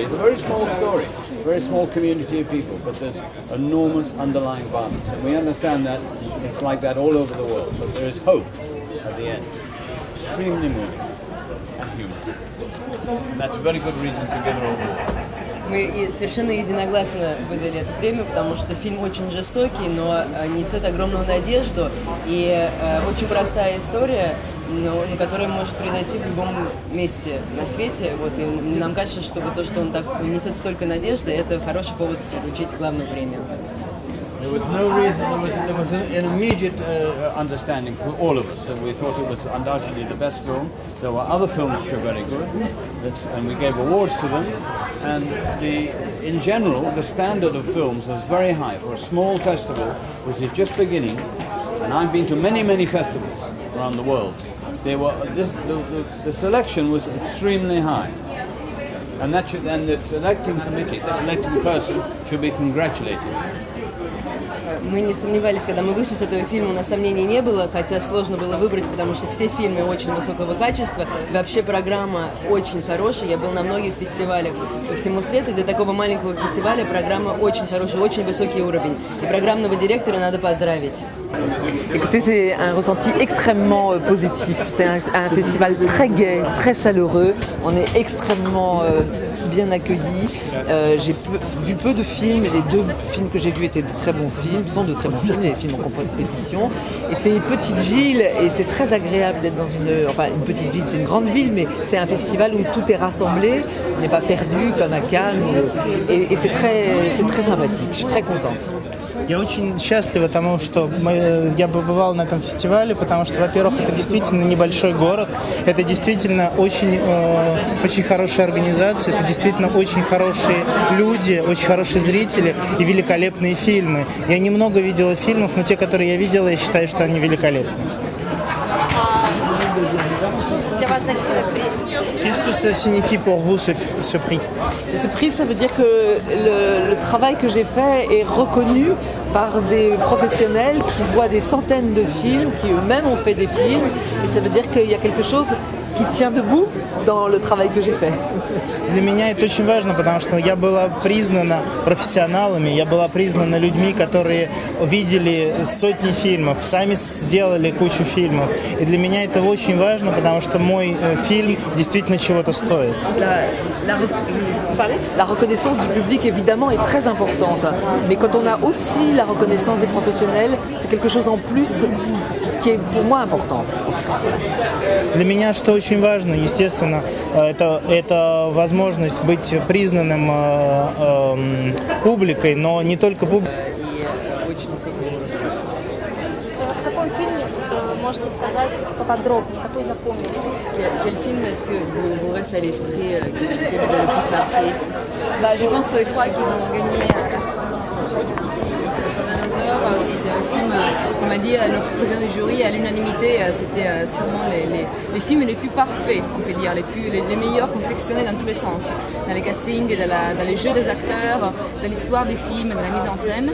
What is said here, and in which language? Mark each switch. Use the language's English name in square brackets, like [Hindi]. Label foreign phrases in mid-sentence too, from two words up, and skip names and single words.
[English] It's a very small story, very small community of people, but there's enormous underlying violence. And we understand that it's like that all over the world, but there is hope at the end. Extremely moving and human. And that's a very good reason to give it an award. [Russian] Мы совершенно единогласно выдали эту премию, потому что фильм очень жестокий, но несет огромную надежду и очень простая история, но которая может произойти в любом месте на свете. Вот, и нам кажется, что то, что он так несет столько надежды, это хороший повод получить главную премию. [English] There was no reason, there was an immediate understanding for all of us, so we thought it was undoubtedly the best film. There were other films which were very good, and we gave awards to them. And in general, the standard of films was very high for a small festival, which is just beginning. And I've been to many, many festivals around the world. The selection was extremely high. And the selecting committee, the selecting person, should be congratulated. [Russian] Мы не сомневались, когда мы вышли с этого фильма, у нас сомнений не было, хотя сложно было выбрать, потому что все фильмы очень высокого качества. Вообще программа очень хорошая, я был на многих фестивалях по всему свету. Для такого маленького фестиваля программа очень хорошая, очень высокий уровень. И программного директора надо поздравить. [French] Écoutez, c'est un ressenti extrêmement positif. C'est un festival très gai, très chaleureux. On est extrêmement bien accueillis. J'ai vu peu de films. Les deux films que j'ai vus étaient de très bons films, sont de très bons films, les films en compétition. Et c'est une petite ville et c'est très agréable d'être dans une petite ville, c'est une grande ville, mais c'est un festival où tout est rassemblé. On n'est pas perdu comme à Cannes. Et c'est très sympathique. Je suis très contente. [Russian] Я очень счастлива тому, что я побывал на этом фестивале, потому что, во-первых, это действительно небольшой город, это действительно очень хорошая организация, это действительно очень хорошие люди, очень хорошие зрители и великолепные фильмы. Я немного видела фильмов, но те, которые я видела, я считаю, что они великолепны. Я вас значит этот приз? [French] Qu'est-ce que ça signifie pour vous ce prix? Et ce prix, ça veut dire que le travail que j'ai fait est reconnu par des professionnels qui voient des centaines de films, qui eux-mêmes ont fait des films, et ça veut dire qu'il y a quelque chose qui tient debout dans le travail que j'ai fait. [Russian] Для меня это очень важно, потому что я была признана профессионалами, я была признана людьми, которые видели сотни фильмов, сами сделали кучу фильмов. И для меня это очень важно, потому что мой фильм действительно чего-то стоит. [French] La reconnaissance du public, évidemment, est très importante. Mais quand on a aussi la reconnaissance des professionnels, c'est quelque chose en plus qui est pour moi important. [Russian] Для меня что очень важно, естественно, это возможность быть признанным публикой, но не только публикой. В каком фильме можете сказать поподробнее, какой запомнили? [French] Quel film est-ce que vous reste à l'esprit, qui vous a le plus marqué? Bah, je pense aux trois qu'ils ont gagné. C'était un film, on m'a dit notre président du jury à l'unanimité, c'était sûrement les films les plus parfaits, on peut dire, les meilleurs confectionnés dans tous les sens, dans les castings, dans les jeux des acteurs, dans l'histoire des films, dans la mise en scène.